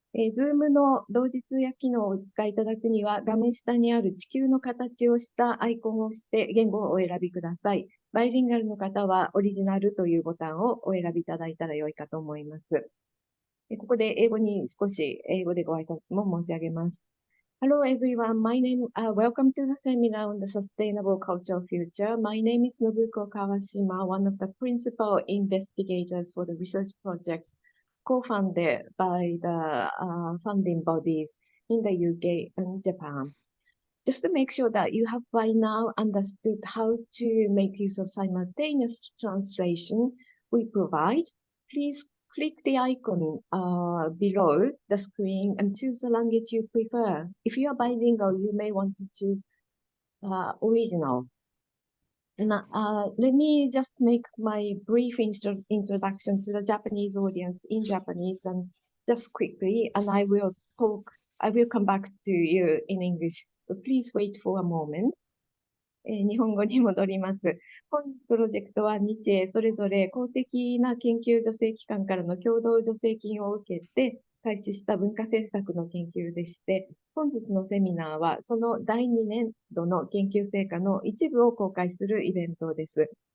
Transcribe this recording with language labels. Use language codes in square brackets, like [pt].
[ja] Zoom の同時通訳機能をお使いいただくには、画面下にある地球の形をしたアイコンを押して言語をお選びください。バイリンガルの方はオリジナルというボタンをお選びいただいたら良いかと思います。ここで英語でご挨拶も申し上げます。 [en] Hello everyone, welcome to the seminar on the sustainable cultural future. My name is Nobuko Kawashima, one of the principal investigators for the research project co-funded by the funding bodies in the UK and Japan. Just to make sure that you have by now understood how to make use of simultaneous translation we provide, please click the icon below the screen and choose the language you prefer. If you are bilingual, you may want to choose original. And let me just make my brief introduction to the Japanese audience in Japanese and just quickly, and I will come back to you in English. So please wait for a moment. [ja] 日本語に戻ります。本プロジェクトは日英それぞれ公的な研究助成機関からの共同助成金を受けて開始した文化政策の研究でして、本日のセミナーはその第2年度の研究成果の一部を公開するイベントです。